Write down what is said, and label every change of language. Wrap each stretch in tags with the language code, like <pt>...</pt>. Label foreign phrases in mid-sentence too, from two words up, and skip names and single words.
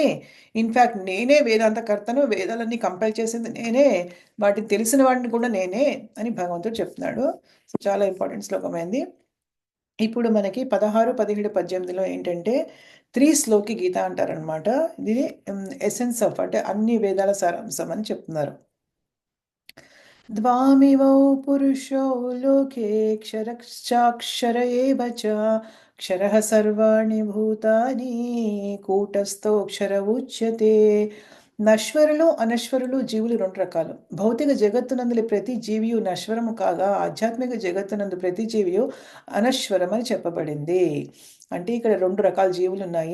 <te>ఇన్‌ఫాక్ట్ నేనే వేదాంతకర్తను. వేదాలన్నీ కంపైల్ చేసింది నేనే. వాటిని తెలిసిన వాడిని కూడా నేనే అని భగవంతుడు చెప్తున్నాడు. చాలా ఇంపార్టెంట్ శ్లోకమైంది. ఇప్పుడు మనకి 16, 17, 18లో ఏంటంటే శ్లోకి గీత అంటారనమాట. ఇది</te> <en>essence of</en> <te>అంటే అన్ని వేదాల సారాంశం అని చెప్తున్నారు.</te> <sa>द्वामिमौ पुरुषौ लोके क्षरश्चाक्षर एव च क्षरः सर्वाणि भूतानि కూటస్థోక్షర ఉచ్యతే.</sa> <te>నశ్వరులు అనశ్వరులు జీవులు 2 రకాలు. భౌతిక జగత్తునందులి ప్రతి జీవియు నశ్వరము కాగా ఆధ్యాత్మిక జగత్తునందు ప్రతి జీవియు అనశ్వరం అని చెప్పబడింది. అంటే ఇక్కడ 2 రకాల జీవులున్నాయి.</te>